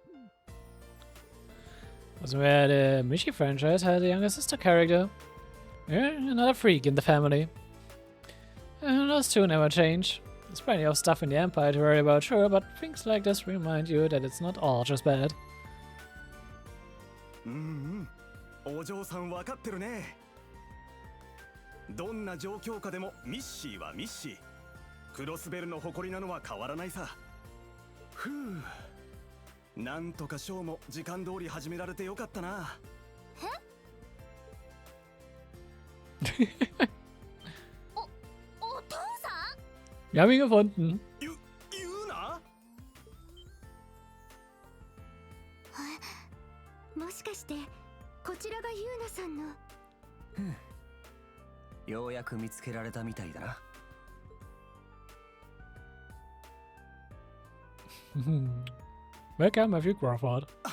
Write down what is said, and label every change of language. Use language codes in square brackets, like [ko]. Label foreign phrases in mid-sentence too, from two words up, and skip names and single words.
[en] Wasn't where the Mishi franchise had a younger sister character. Yeah, another freak in the family. And those two never change. There's plenty of stuff in the Empire to worry about, sure, but things like this remind you that it's not all just bad. [ja] お嬢さん分かってるね。どんな状況下でもミッシーはミッシー。クロスベルの誇りなのは変わらないさ。ふう。なんとかショーも時間通り始められてよかったな。お父さん [de] Wir haben ihn gefunden. [ja] 言うな。もしかしてこちらがユーナさんの。ようやく見つけられたみたいだな。 [en] Welcome, my few Crawford.